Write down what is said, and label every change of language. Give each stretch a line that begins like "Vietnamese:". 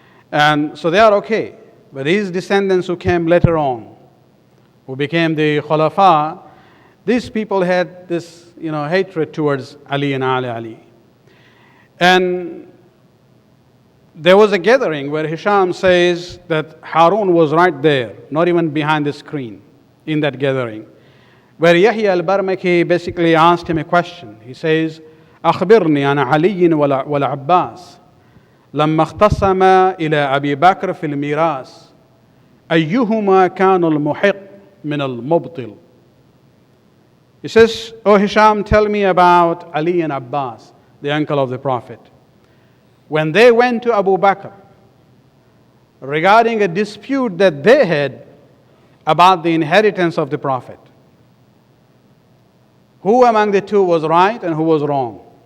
English: And so they are okay. But these descendants who came later on, who became the Khulafa, these people had this, hatred towards Ali and Ali. And there was a gathering where Hisham says that Harun was right there, not even behind the screen, in that gathering, where Yahya al-Barmaki basically asked him a question.
Arabic: He says, أخبرني عن علي والعباس لما اختصم إلى أبي بكر في الميراث أيهما كان المحق من المبطل.
English: He says, "Oh Hisham, tell me about Ali and Abbas, the uncle of the Prophet. When they went to Abu Bakr regarding a dispute that they had about the inheritance of the Prophet, who among the two was right and who was wrong?"